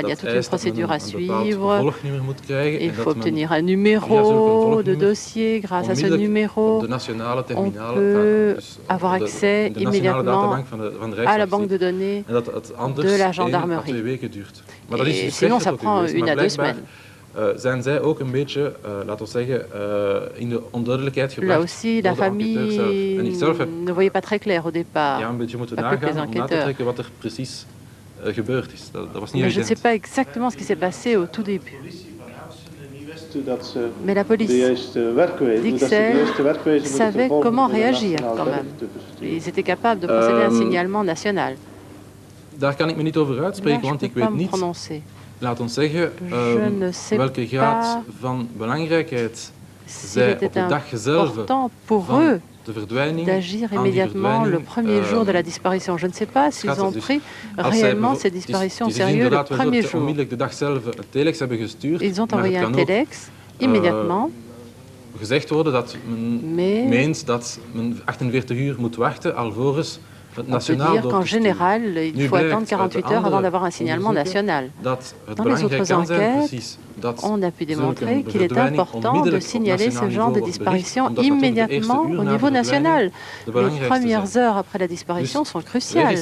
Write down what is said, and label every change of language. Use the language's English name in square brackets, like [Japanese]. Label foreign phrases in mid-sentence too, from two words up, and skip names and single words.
[French] Il y a toute une procédure à suivre. Il faut obtenir un numéro de dossier. Grâce à ce numéro, on peut avoir accès immédiatement à la banque de données de la gendarmerie. Et sinon, ça prend 1 à 2 semaines. [Dutch] Zijn zij ook een beetje, laten we zeggen, in de onduidelijkheid gebracht. [French] Là aussi, la famille ne voyait pas très clair au départ. [Dutch] Ja, een beetje moeten nagaan om na te trekken wat er precies gebeurd is. Dat was niet [French] Mais je ne sais pas exactement ce qui s'est passé au tout début. Mais la police d'Ixelles savait comment réagir quand même. Ils étaient capables de procéder à un signalement national. [Dutch] Daar kan ik me niet over uitspreken, want ik weet niet. Laat ons zeggen welke graad van belangrijkheid zij op de dag zelf van de verdwijning [French] d'agir immédiatement le premier jour de la disparition. Je ne sais pas s'ils ont pris réellement cette disparition au sérieux le premier jour. Ils ont envoyé un telex immédiatement. [Dutch] Gezegd worden dat men meent dat men 48 uur moet wachten alvorens. [French] On peut dire qu'en général, il faut attendre 48 heures avant d'avoir un signalement national. Dans les autres enquêtes, on a pu démontrer qu'il est important de signaler ce genre de disparition immédiatement au niveau national. Les premières heures après la disparition sont cruciales.